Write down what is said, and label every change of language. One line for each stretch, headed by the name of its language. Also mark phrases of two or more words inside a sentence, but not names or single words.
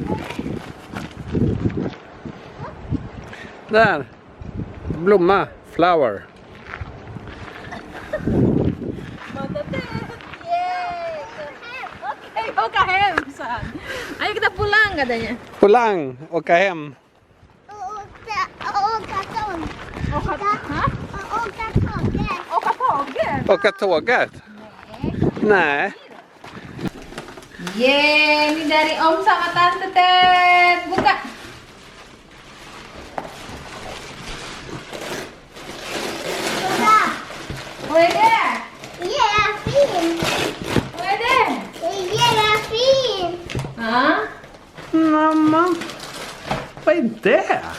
Swedish: Där. Blomma. Flower. Okej, åka hem, sa han.
Indonesian: Ayo kita pulang katanya. Pulang.
Swedish: Åka hem. Åka tåg. Åka, ha? Åka tåget. Åka tåget? Åka tåget. Nej.
Indonesian: Yeay, ini dari Om sama Tante Ted. Buka.
Swedish: Kolla. Vad är det? Jättefin. Vad är det? Jättefin. Ja. Mamma. Vad är det?